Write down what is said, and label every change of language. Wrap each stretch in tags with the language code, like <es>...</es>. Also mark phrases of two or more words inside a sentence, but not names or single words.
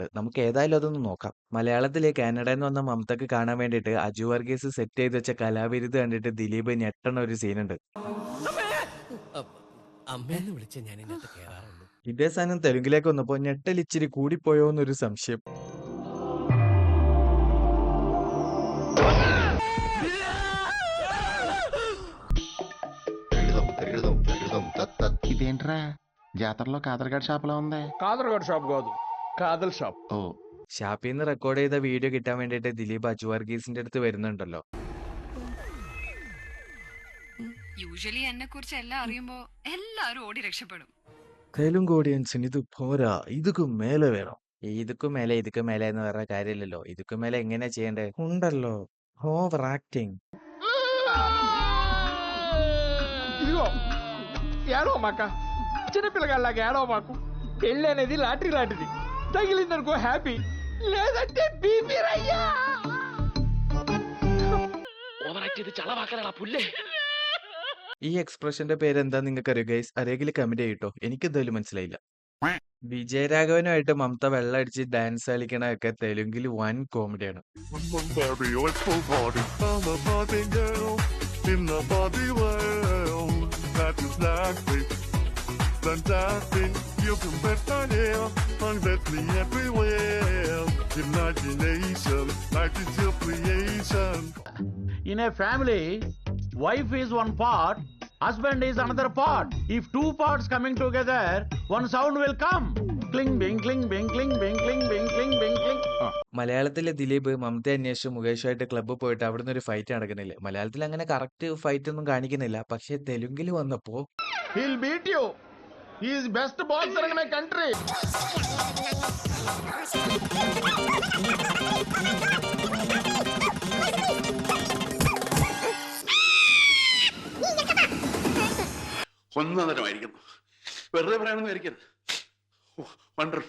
<ml>നമുക്ക് ഏതായാലും അതൊന്ന് നോക്കാം. മലയാളത്തിലെ കാനഡയിൽ നിന്ന് വന്ന മമതക്ക് കാണാൻ വേണ്ടിയിട്ട് അജു വർഗീസ് സെറ്റ് ചെയ്ത് വെച്ച കലാവിരുത് കണ്ടിട്ട് ദിലീപ് ഞെട്ടണ ഒരു സീനുണ്ട്. അമ്മയെന്ന് വിളിച്ച ഞാൻ ഇതിനകത്ത് കേറാറുള്ളൂ. ഇതേ സാധനം തെലുങ്കിലേക്ക് വന്നപ്പോ ഞെട്ടൽ ഇച്ചിരി കൂടിപ്പോയോ എന്നൊരു സംശയം.</ml> <te>ఇదేంట్రా జాతరలో కాదరగాడి షాపులో ఉంది. కాదరగాడు షాప్ కాదు, కాదల్ షాప్. ఓ</te> <ml>ഷാപ്പിൽ നിന്ന് റെക്കോർഡ് ചെയ്ത വീഡിയോ കിട്ടാൻ വേണ്ടിയിട്ട് ദിലീപ് അജു വർഗീസിന്റെ അടുത്ത് വരുന്നുണ്ടല്ലോ. യൂഷ്വലി എന്നെ കുറിച്ച് എല്ലാം അറിയുമ്പോ എല്ലാരും ഓടി രക്ഷപ്പെടും. തെലുങ്ക് ഓഡിയൻസിന് ഇത് പോരാ,</ml> <ta>இதுக்கும் மேலே</ta> <ml>വേണം.</ml> <ta>இதுக்கும் மேலே</ta> <ml>എന്ന് പറഞ്ഞ കാര്യമില്ലല്ലോ.</ml> <ta>இதுக்கும் மேலே</ta> <ml>എങ്ങനെയാ ചെയ്യണ്ടേ ഉണ്ടല്ലോ.</ml> <en>over acting.</en> <te>ఇదిగో ఏడో మాక, చిన్నపిల్లగాళ్ళగా ఏడో మాకు. పెళ్ళి అనేది లాటరీ లాంటిది. తగిలిందనుకో హ్యాపీ, లేదంటే బీపీ రయ్యా.</te> <ml>ഈ എക്സ്പ്രഷന്റെ പേര് എന്താ നിങ്ങൾക്ക് അറിയോ ഗൈസ്? അറിയെങ്കിൽ കമന്റ് ചെയ്യട്ടോ. എനിക്ക് എന്തായാലും മനസ്സിലായില്ല. വിജയരാഘവനുമായിട്ട് മമത വെള്ളം അടിച്ച് ഡാൻസ് കളിക്കണൊക്കെ തെലുങ്കിൽ വൻ കോമഡിയാണ്.</ml> <en>Baby, let's go party. I'm a party girl in the party world. That is nothing fantastic. You can bet my hair and bet me everywhere. Imagination, like it's your creation. In a family, wife is one part, husband is another part. If two parts coming together, one sound will come. Cling bing cling bing cling bing cling bing cling bing cling.</en> <ml>മലയാളത്തിലെ ദിലീപ് മമത അന്വേഷിച്ച് മുകേഷുമായിട്ട് ക്ലബ്ബിൽ പോയിട്ട് അവിടുന്ന് ഒരു ഫൈറ്റ് നടക്കുന്നില്ല. മലയാളത്തിൽ അങ്ങനെ കറക്റ്റ് ഫൈറ്റ് ഒന്നും കാണിക്കുന്നില്ല. പക്ഷെ തെലുങ്കിൽ വന്നപ്പോ</ml> <en>He'll beat you. He is best boxer in my country.</en> <ml>ഒന്നരമായിരിക്കുന്നു. വെറുതെ പറയാനൊന്നും ആയിരിക്കരുത്. വണ്ടർഫുൾ.</ml>